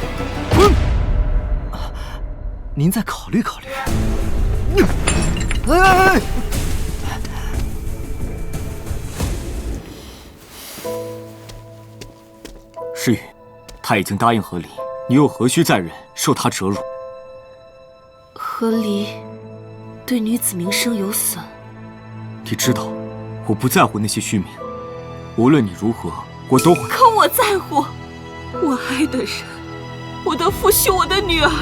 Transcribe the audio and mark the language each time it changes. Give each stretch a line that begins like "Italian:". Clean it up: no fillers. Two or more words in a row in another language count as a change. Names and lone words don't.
Chinese: 滾！您再考慮考慮。哎！詩雨，他已經答應和離，你又何須再忍受他折辱？和離对女子名声有损。你知道，我不在乎那些虚名，无论你如何，我都会。可我在乎，我爱的人，我的父兄，我的女儿。